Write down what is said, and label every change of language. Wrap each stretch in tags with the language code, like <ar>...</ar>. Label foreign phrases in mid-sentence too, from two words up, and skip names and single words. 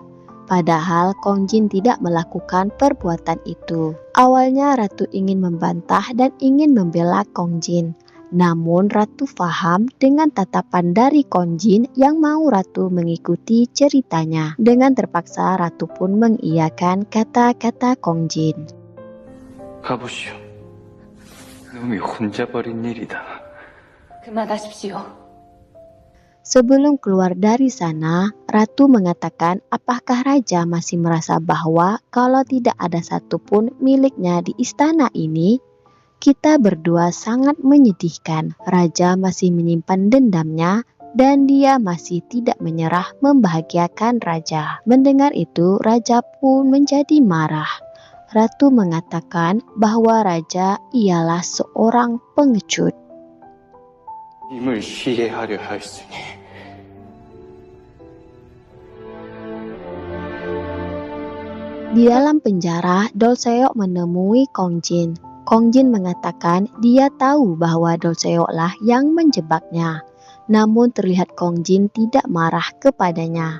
<id>Padahal Kong Jin tidak melakukan perbuatan itu. Awalnya ratu ingin membantah dan ingin membela Kong Jin. Namun ratu paham dengan tatapan dari Kong Jin yang mau ratu mengikuti ceritanya. Dengan terpaksa ratu pun mengiyakan kata-kata Kong Jin.</id> <ko>가보시오. 놈이 혼자 벌인 일이다. 그만하십시오.</ko> <id>Sebelum keluar dari sana, ratu mengatakan apakah raja masih merasa bahwa kalau tidak ada satupun miliknya di istana ini, kita berdua sangat menyedihkan. Raja masih menyimpan dendamnya dan dia masih tidak menyerah membahagiakan raja. Mendengar itu, raja pun menjadi marah. Ratu mengatakan bahwa raja ialah seorang pengecut.</id> <ko>임을 시해하려 하였으니</ko> <id>Di dalam penjara, Dolseo menemui Kong Jin. Kong Jin mengatakan dia tahu bahwa Dolseo lah yang menjebaknya. Namun terlihat Kong Jin tidak marah kepadanya.</id>